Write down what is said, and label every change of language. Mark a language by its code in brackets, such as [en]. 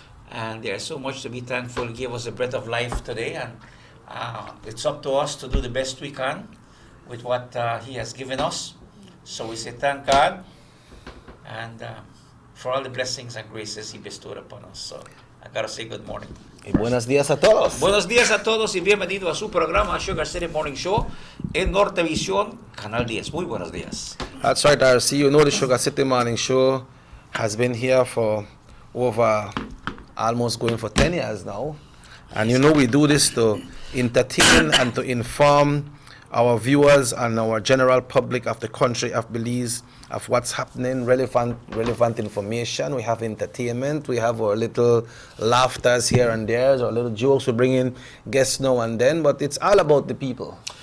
[en] And there's so much to be thankful. He gave us a breath of life today, and it's up to us to do the best we can with what He has given us. So we say thank God, and for all the blessings and graces He bestowed upon us. So I gotta say good morning. [es] Y buenos días a todos. Buenos días a todos y bienvenido a su programa Sugar City Morning Show en Nortevisión, Canal 10. Muy buenos días. [en] That's right, RC. You know the Sugar City Morning Show has been here for over almost going for 10 years now. And you know we do this to entertain and to inform our viewers and our general public of the country of Belize of what's happening, relevant information. We have entertainment, we have our little laughters here and there, our little jokes, we bring in guests now and then, but it's all about the people.